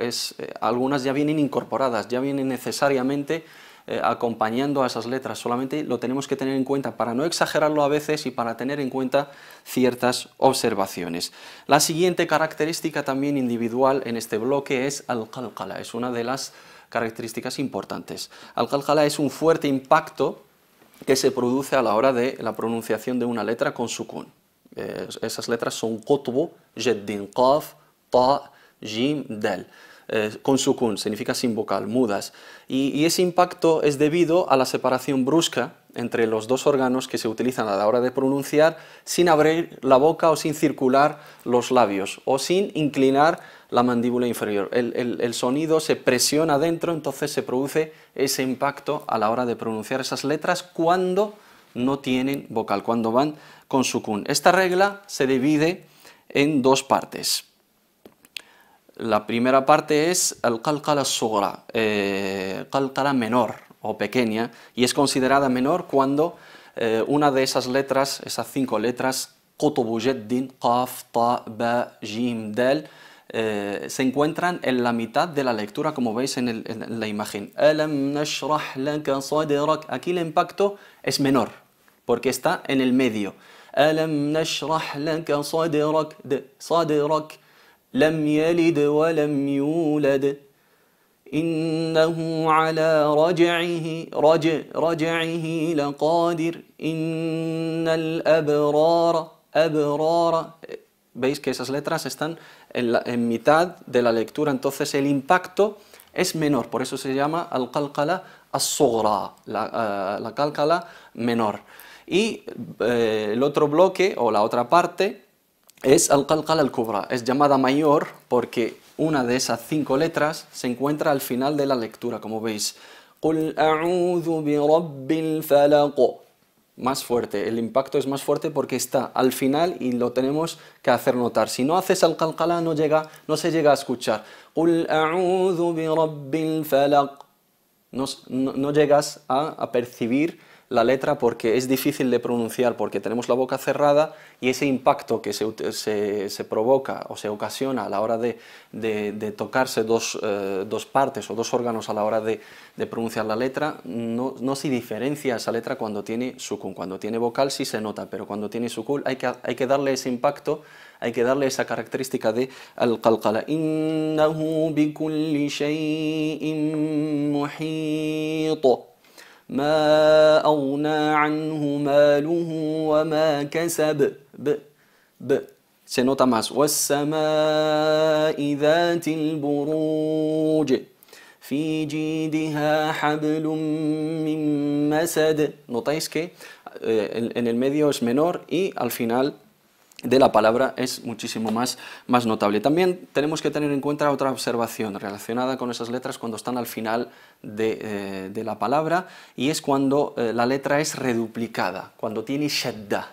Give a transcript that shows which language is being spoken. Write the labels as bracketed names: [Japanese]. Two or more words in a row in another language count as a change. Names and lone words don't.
[Spanish] Algunas ya vienen incorporadas, ya vienen necesariamente acompañando a esas letras, solamente lo tenemos que tener en cuenta para no exagerarlo a veces y para tener en cuenta ciertas observaciones. La siguiente característica también individual en este bloque es al-qalqala, es una de las características importantes. Al-qalqala es un fuerte impacto que se produce a la hora de la pronunciación de una letra con sukun. Esas letras son [Arabic] قطب جد, [Spanish] qaf, ta, jim, dal. Con sukun, significa sin vocal, mudas. Y ese impacto es debido a la separación brusca entre los dos órganos que se utilizan a la hora de pronunciar sin abrir la boca o sin circular los labios o sin inclinar la mandíbula inferior. El sonido se presiona dentro, entonces se produce ese impacto a la hora de pronunciar esas letras cuando no tienen vocal, cuando van con sukun. Esta regla se divide en dos partes. La primera parte es el [Arabic] قلقلة صغرى, [Spanish] qalqala menor o pequeña, y es considerada menor cuando una de esas letras, esas 5 letras, [Arabic] قطب جد قاف طاء باء جيم, [Spanish] dal, se encuentran en la mitad de la lectura, como veis en la imagen. [Arabic] ألم نشرح لك صدرك. [Spanish] Aquí el impacto es menor, porque está en el medio. [Arabic] ألم نشرح لك صدرك صدرك. لم يلد ولم يولد إنه على رجعه لقادر إن الأبرار أبرار. [Spanish] Veis que esas letras están en mitad de la lectura, entonces el impacto es menor, por eso se llama [Arabic] القلقلة الصغرى, [Spanish] la qalqala menor. Y el otro bloque o la otra parte es [Arabic] القلقلة الكبرى, [Spanish] es llamada mayor porque una de esas 5 letras se encuentra al final de la lectura, como veis. [Arabic] قل أعوذ برب الفلق. [Spanish] Más fuerte, el impacto es más fuerte porque está al final y lo tenemos que hacer notar. Si no haces al-qalqala no se llega a escuchar. [Arabic] قل أعوذ برب الفلق. [Spanish] No llegas a percibir la letra porque es difícil de pronunciar, porque tenemos la boca cerrada y ese impacto que se provoca o se ocasiona a la hora de tocarse dos partes o dos órganos a la hora de pronunciar la letra, no se diferencia esa letra cuando tiene sukun. Cuando tiene vocal sí se nota, pero cuando tiene sukun hay que darle ese impacto, hay que darle esa característica de al-qalqala. [Arabic] إنه بكل شيء محيط. ما أغنى عنه ماله وما كسب [Spanish] se nota más. [Arabic] والسماء ذات البروج في جيدها حبل من مسد. [Spanish] Notáis que en el medio es menor y al final de la palabra es muchísimo más notable. También tenemos que tener en cuenta otra observación relacionada con esas letras cuando están al final de la palabra, y es cuando la letra es reduplicada, cuando tiene shadda.